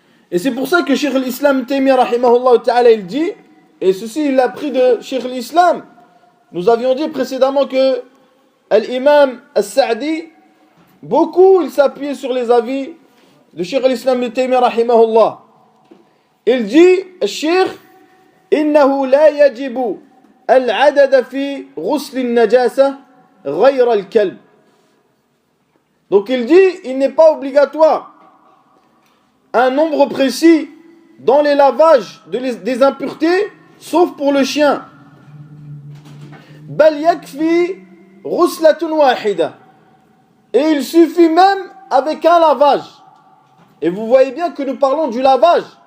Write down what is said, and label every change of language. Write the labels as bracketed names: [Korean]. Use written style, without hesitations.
[French] Et c'est pour ça que Cheikh al-Islam Taymiyyah rahimahullah ta'ala il dit, et ceci il l'a pris de Cheikh al-Islam. Nous avions dit précédemment que l'imam al-Sa'di, beaucoup il s'appuyait sur les avis de Cheikh al-Islam Taymiyyah rahimahullah. Il dit, Cheikh, [Arabic] إنه لا يجب العدد في غسل النجاسة غير الكلب. [French] Donc il dit, il n'est pas obligatoire un nombre précis dans les lavages des impuretés, sauf pour le chien. [Arabic] بل يكفي غسلة واحدة. [French] Et il suffit même avec un lavage. Et vous voyez bien que nous parlons du lavage.